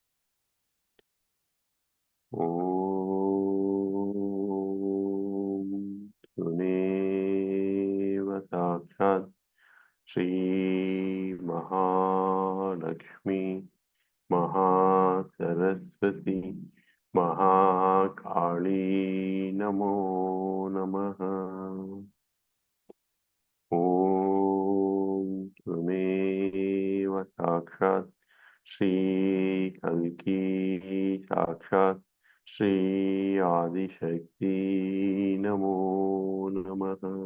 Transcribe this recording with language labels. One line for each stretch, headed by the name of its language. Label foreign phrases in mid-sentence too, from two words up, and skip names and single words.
Sanskrit: ॐ तुणेव साक्षात् श्री महालक्ष्मी महा सरस्वती महाकाली नमो नमः. ஓம் त्वमेव साक्षात् श्री कल्की साक्षात् श्री आदिशक्ति नमो नमः.